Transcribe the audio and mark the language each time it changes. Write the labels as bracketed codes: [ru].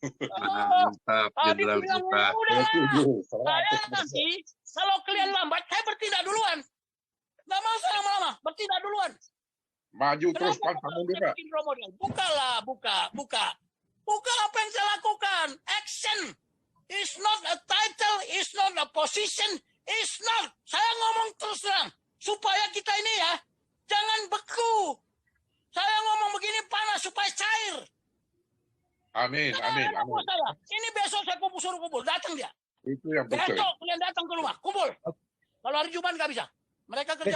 [id] Mantap, Jenderal kita. Saya nanti, kalau kalian lambat, saya bertindak duluan. Nggak mau saya lama-lama, bertindak duluan. Maju terus Pak Samudera. Buka apa yang saya lakukan. [en] Action. It's not a title, it's not a position, it's not. [id] Saya ngomong terus terang. Supaya kita ini ya, jangan beku. Saya ngomong begini panas supaya cair. Amin. Ini besok saya suruh kumpul. Datang dia. Itu yang betul. Besok kalian datang ke rumah, kumpul. Kalau hari Jumat nggak bisa. Mereka kerja.